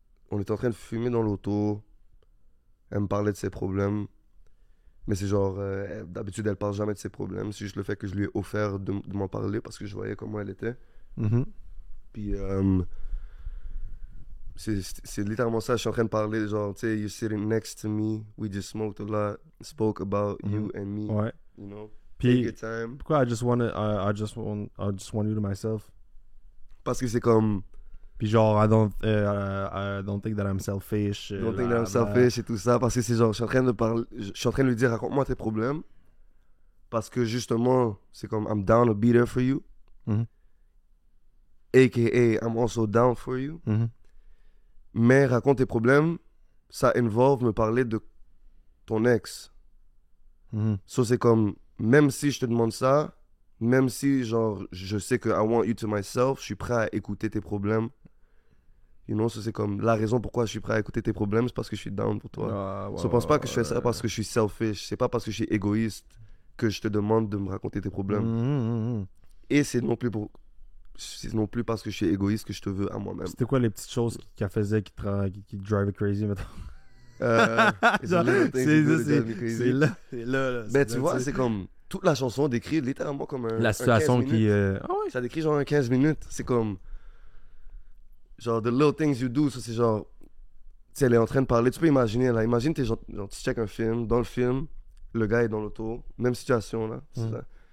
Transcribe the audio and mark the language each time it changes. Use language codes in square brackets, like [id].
[fr] on était en train de fumer dans l'auto. Elle me parlait de ses problèmes. Mais c'est genre... d'habitude, elle parle jamais de ses problèmes. C'est juste le fait que je lui ai offert de m'en parler parce que je voyais comment elle était. Mhm. Puis... c'est littéralement ça. Je suis en train de parler, genre, tu sais, [en] you're sitting next to me. We just smoked a lot. Spoke about you and me. [fr] Ouais. [en] You know? Take [fr] Puis, [en] your time. [fr] pourquoi [en] I just want you to myself? [fr] Parce que c'est comme... Puis genre, [en] I don't think that I'm selfish. Don't think that I'm selfish [fr] et tout ça. Parce que c'est genre, je suis en train de parler... Je suis en train de lui dire, raconte-moi tes problèmes. Parce que justement, c'est comme, [en] I'm down to be there for you. Mhm. A.K.A. I'm also down for you. Mhm. [fr] Mais raconte tes problèmes, ça involve me parler de ton ex. Mhm. So c'est comme, même si je te demande ça, même si genre je sais que [en] I want you to myself, [fr] je suis prêt à écouter tes problèmes. [en] You know, [fr] so c'est comme la raison pourquoi je suis prêt à écouter tes problèmes, c'est parce que je suis down pour toi. Ah, ouais, So pense pas que je fais ouais. ça parce que je suis selfish, c'est pas parce que je suis égoïste que je te demande de me raconter tes problèmes. Mhm. Et c'est non plus parce que je suis égoïste que je te veux à moi-même. C'était quoi les petites choses qu'elle faisait qui te [en] drive crazy, [fr] mettons? [en] It's a little things you do that drive me crazy. [fr] C'est là. Ben tu vois, c'est comme toute la chanson décrit littéralement comme un la un situation 15 qui... minutes. Ah ouais. Ça décrit genre un 15 minutes. C'est comme. Genre, [en] the little things you do. [fr] Ça, c'est genre. Tu sais, elle est en train de parler. Tu peux imaginer, là. Imagine, genre, tu check un film. Dans le film, le gars est dans l'auto. Même situation, là. C'est ça.